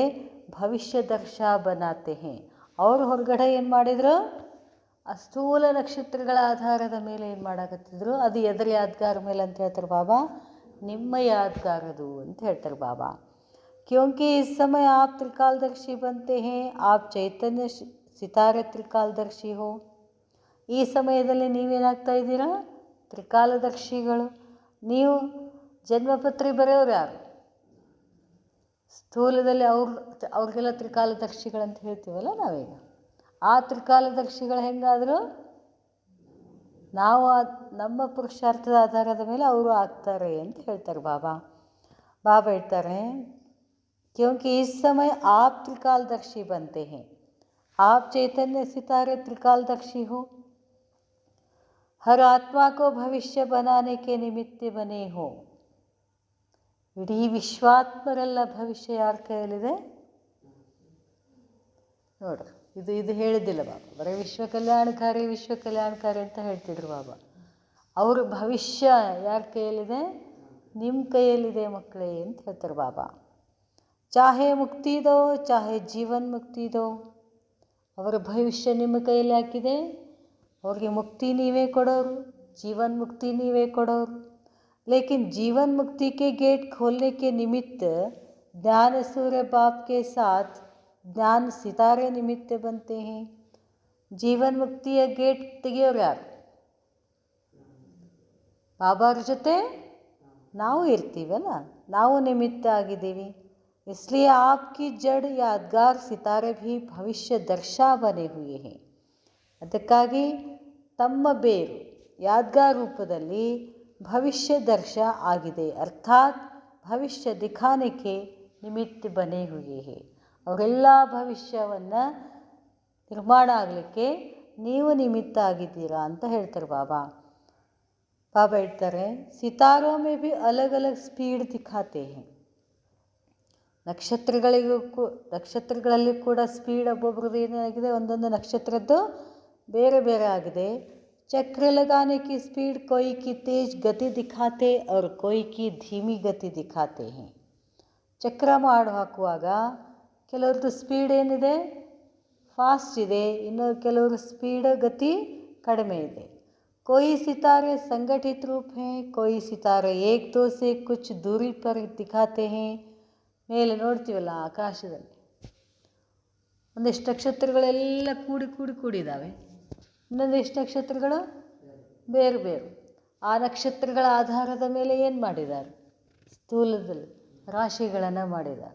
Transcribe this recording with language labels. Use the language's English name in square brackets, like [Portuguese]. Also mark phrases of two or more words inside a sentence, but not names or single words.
[Hindi] भविष्य दर्शा बनाते हैं. [Kannada] ಅವರು ಹೊರಗಡೆ ಏನು ಮಾಡಿದರು? ಸ್ಥೂಲ ನಕ್ಷತ್ರಗಳ ಆಧಾರದ ಮೇಲೆ ಏನು ಮಾಡಾಕತ್ತಿದ್ರು? ಅದು ಎದರ ಯಾದ್ಗಾರ ಮೇಲೆ ಅಂತ ಹೇಳ್ತಾರೆ ಬಾಬಾ? ನಿಮ್ಮ ಯಾದ್ಗಾರದು ಅಂತ ಹೇಳ್ತಾರೆ ಬಾಬಾ. [Hindi] क्योंकि इस समय आप त्रिकालदर्शी बनते हैं, आप चैतन्य सितारे त्रिकालदर्शी हो. [Kannada] ಈ ಸಮಯದಲ್ಲಿ ನೀವೇನಾಗ್ತಾ ಇದ್ದೀರಾ? ತ್ರಿಕಾಲದರ್ಶಿಗಳು. ನೀವು ಜನ್ಮಪತ್ರಿ ಬರೆಯೋರು ಯಾರು? ಸ್ಥೂಲದಲ್ಲಿ ಅವ್ರಿಗೆಲ್ಲ ತ್ರಿಕಾಲದರ್ಶಿಗಳಂತ ಹೇಳ್ತೀವಲ್ಲ ನಾವೀಗ. ಆ ತ್ರಿಕಾಲದರ್ಶಿಗಳು ಹೆಂಗಾದರೂ ನಾವು ನಮ್ಮ ಪುರುಷಾರ್ಥದ ಆಧಾರದ ಮೇಲೆ ಅವರು ಆಗ್ತಾರೆ ಅಂತ ಹೇಳ್ತಾರೆ ಬಾಬಾ. ಬಾಬಾ ಹೇಳ್ತಾರೆ, [Hindi] क्योंकि इस समय आप त्रिकालदर्शी बनते हैं, आप चैतन्य सितारे त्रिकालदर्शी हो, हर आत्मा को भविष्य बनाने के निमित्त बने हो. [Kannada] ಇಡೀ ವಿಶ್ವಾತ್ಮರೆಲ್ಲ ಭವಿಷ್ಯ ಯಾರ ಕೈಯಲ್ಲಿದೆ ನೋಡ್ರಿ. ಇದು ಹೇಳಿದ್ದಿಲ್ಲ ಬಾಬಾ, ಬರೀ ವಿಶ್ವ ಕಲ್ಯಾಣಕಾರಿ ಅಂತ ಹೇಳ್ತಿದ್ರು ಬಾಬಾ. ಅವ್ರ ಭವಿಷ್ಯ ಯಾರ ಕೈಯಲ್ಲಿದೆ? ನಿಮ್ಮ ಕೈಯಲ್ಲಿದೆ ಮಕ್ಕಳೇ ಅಂತ ಹೇಳ್ತಾರೆ ಬಾಬಾ. [Hindi] चाहे मुक्ति दो, चाहे जीवन मुक्ति दो. [Kannada] ಅವರ ಭವಿಷ್ಯ ನಿಮ್ಮ ಕೈಯಲ್ಲಿ ಹಾಕಿದೆ. ಅವ್ರಿಗೆ ಮುಕ್ತಿ ನೀವೇ ಕೊಡೋರು, ಜೀವನ್ ಮುಕ್ತಿ ನೀವೇ ಕೊಡೋರು. [Hindi] लेकिन जीवन मुक्ति के गेट खोलने के निमित्त ज्ञान सूर्य बाप के साथ ज्ञान सितारे निमित्त बनते हैं. [Kannada] ಜೀವನ್ ಮುಕ್ತಿಯ ಗೇಟ್ ತೆಗೆಯೋರು ಯಾರು? ಬಾಬಾರ ಜೊತೆ ನಾವು ಇರ್ತೀವಲ್ಲ, ನಾವು ನಿಮಿತ್ತ ಆಗಿದ್ದೀವಿ. [Hindi] इसलिए आपकी जड़ यादगार सितारे भी भविष्य दर्शा बने हुए हैं. [Kannada] ಅದಕ್ಕಾಗಿ ತಮ್ಮ ಬೇರು ಯಾದ್ಗಾರ್ ರೂಪದಲ್ಲಿ ಭವಿಷ್ಯ ದರ್ಶ ಆಗಿದೆ. [Hindi] अर्थात भविष्य दिखाने के निमित्त बने हुए हैं. [Kannada] ಅವರೆಲ್ಲ ಭವಿಷ್ಯವನ್ನು ನಿರ್ಮಾಣ ಆಗಲಿಕ್ಕೆ ನೀವು ನಿಮಿತ್ತ ಆಗಿದ್ದೀರಾ ಅಂತ ಹೇಳ್ತಾರೆ ಬಾಬಾ. ಬಾಬಾ ಹೇಳ್ತಾರೆ, [Hindi] सितारों में भी अलग अलग स्पीड दिखाते हैं. [Kannada] ನಕ್ಷತ್ರಗಳಲ್ಲಿ ಕೂಡ ಸ್ಪೀಡ್ ಒಬ್ಬೊಬ್ರದ್ದು ಏನಾಗಿದೆ, ಒಂದೊಂದು ನಕ್ಷತ್ರದ್ದು ಬೇರೆ ಬೇರೆ ಆಗಿದೆ. [Hindi] चक्र लगाने की स्पीड कोई की तेज गति दिखाते और कोई की धीमी गति दिखाते हैं. [Kannada] ಚಕ್ರ ಮಾಡಿ ಹಾಕುವಾಗ ಕೆಲವ್ರದ್ದು ಸ್ಪೀಡ್ ಏನಿದೆ? ಫಾಸ್ಟ್ ಇದೆ. ಇನ್ನು ಕೆಲವ್ರ ಸ್ಪೀಡ್ ಗತಿ ಕಡಿಮೆ ಇದೆ. [Hindi] कोई सितारे संगठित रूप हैं, कोई सितारे एक दो से कुछ दूरी पर दिखाते हैं. [Kannada] ಮೇಲೆ ನೋಡ್ತೀವಲ್ಲ ಆಕಾಶದಲ್ಲಿ ಒಂದಿಷ್ಟು ನಕ್ಷತ್ರಗಳೆಲ್ಲ ಕೂಡಿದ್ದಾವೆ. ಇನ್ನೊಂದು ಎಷ್ಟು ನಕ್ಷತ್ರಗಳು ಬೇರೆ ಬೇರೆ. ಆ ನಕ್ಷತ್ರಗಳ ಆಧಾರದ ಮೇಲೆ ಏನು ಮಾಡಿದ್ದಾರೆ? ಸ್ಥೂಲದಲ್ಲಿ ರಾಶಿಗಳನ್ನು ಮಾಡಿದ್ದಾರೆ.